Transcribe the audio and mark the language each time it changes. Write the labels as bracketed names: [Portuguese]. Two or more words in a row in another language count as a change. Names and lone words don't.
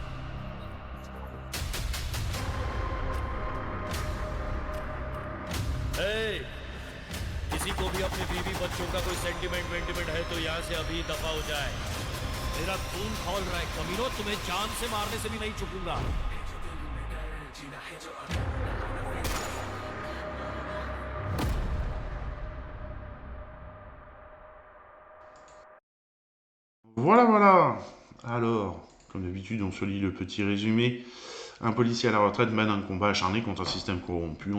[Hindi] किसी को भी अपने बीवी बच्चों का कोई सेंटिमेंट है तो यहाँ से अभी दफा हो जाए। मेरा खून खौल रहा है कमीनों, तुम्हें जान से मारने से भी नहीं चूकूंगा। [French] Voilà, voilà. Alors, comme d'habitude, on se lit le petit résumé. Un policier à la retraite mène un combat acharné contre un système corrompu.